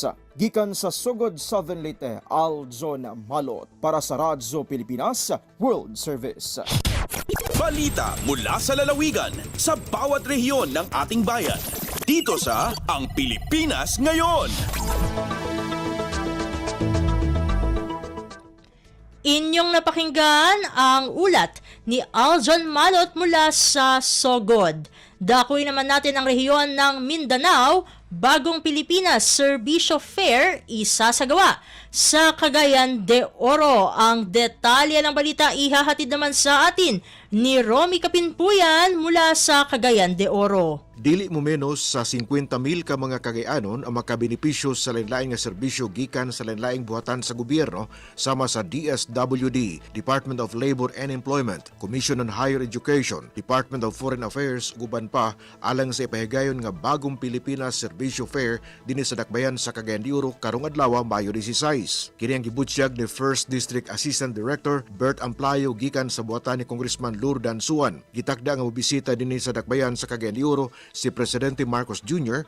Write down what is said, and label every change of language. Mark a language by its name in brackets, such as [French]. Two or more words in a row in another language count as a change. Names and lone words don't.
[Cebuano] Gikan sa Sugod, Southern Leyte, Aljon Malot para sa Radyo Pilipinas World Service. [Filipino] Balita mula sa lalawigan sa bawat rehiyon ng ating bayan. Dito sa Ang Pilipinas Ngayon. Inyong napakinggan ang ulat ni Aljon Malot mula sa Sogod. Dakuin naman natin ang rehiyon ng Mindanao. Bagong Pilipinas Serbisyo Fair isasagawa sa Cagayan de Oro. Ang detalye ng balita ihahatid naman sa atin ni Romy Kapinpuyan mula sa Cagayan de Oro. [Cebuano] Dili mo menos sa 50,000 ka mga Cagayanon ang makabenepisyo sa lain-laing nga serbisyo gikan sa lain-laing buhatan sa gobyerno sama sa DSWD, Department of Labor and Employment, Commission on Higher Education, Department of Foreign Affairs, guban pa alang sa ipahigayon nga Bagong Pilipinas Serbisyo Fair dinhi sa Dakbayan sa Cagayan de Oro karong adlaw Mayo 16. Kini ang gibutyag ni First District Assistant Director Bert Amplayo gikan sa buhatan ni Congressman Lurdan Suan. Gitakda nga mobisita dinhi sa Dakbayan sa Cagayan de Oro si Presidente Marcos Jr.